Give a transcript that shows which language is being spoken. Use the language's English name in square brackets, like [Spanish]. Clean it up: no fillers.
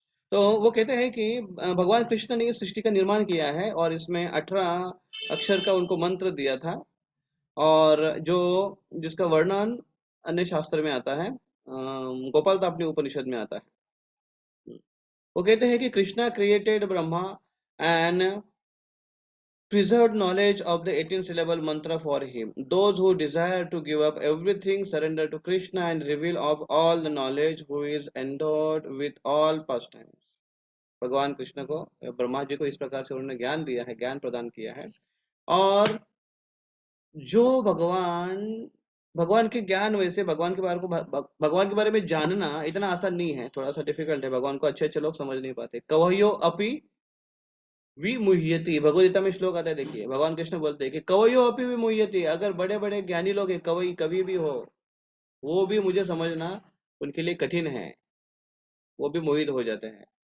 [Hindi] तो वो कहते हैं कि भगवान कृष्ण ने इस सृष्टि का निर्माण किया है, और इसमें 18 अक्षर का उनको मंत्र दिया था, और जो जिसका वर्णन अन्य शास्त्र में आता है, गोपाल तापनी उपनिषद में आता है। वो कहते हैं कि [English] Krishna created Brahma and preserved knowledge of the 18 syllable mantra for him. Those who desire to give up everything surrender to Krishna and reveal of all the knowledge, who is endowed with all pastimes. [Hindi] भगवान कृष्ण को, ब्रह्मा जी को इस प्रकार से उन्होंने ज्ञान दिया है, ज्ञान प्रदान किया है, और जो भगवान के ज्ञान, वैसे भगवान के बारे में जानना इतना आसान नहीं है, थोड़ा सा डिफिकल्ट है। भगवान को अच्छे अच्छे लोग समझ नहीं पाते। [Sanskrit] कवयो अपि विमुह्यति, [Hindi] भगवदगीता में श्लोक आता है, देखिए भगवान कृष्ण बोलते हैं कि कवयो अपि विमुह्यति, अगर बड़े बड़े ज्ञानी लोग हैं, कवि कवि भी हो, वो भी मुझे समझना उनके लिए कठिन है, वो भी मोहित हो जाते हैं।